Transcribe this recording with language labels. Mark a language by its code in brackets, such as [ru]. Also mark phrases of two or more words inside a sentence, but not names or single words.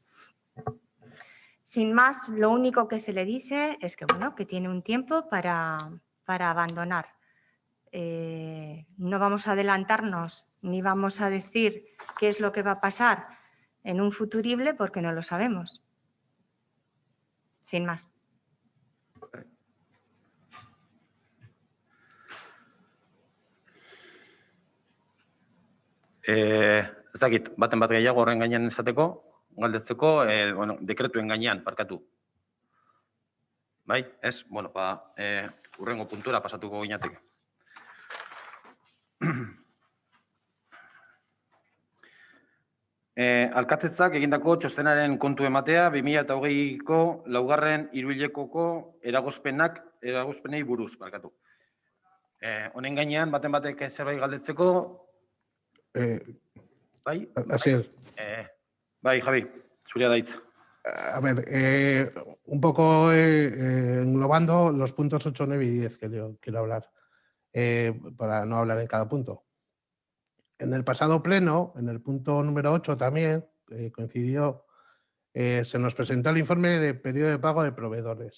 [es] Sin más, lo único que se le dice es que tiene un tiempo para abandonar. No vamos a adelantarnos ni vamos a decir qué es lo que va a pasar en un futurible porque no lo sabemos. Sin más. [eu] Ez dakit, baten bat gehiago horren gainean esateko, galdetzeko, dekretuen gainean, parkatu. Bai, ez? Urrengo puntura pasatuko ginateke. Alkatetzak egindako txostenaren kontu ematea 2020ko 4. hiruhilekoko eragozpenei buruz, parkatu. Honen gainean, baten batek zerbait galdetzeko, bai? [es] Así es. [eu] Bai, Javi, zurea da hitza. [es] A ver, un poco englobando los puntos 8, 9 y 10 que yo quiero hablar, para no hablar en cada punto. En el pasado pleno, en el punto número 8 también, coincidió, se nos presentó el informe de periodo de pago de proveedores.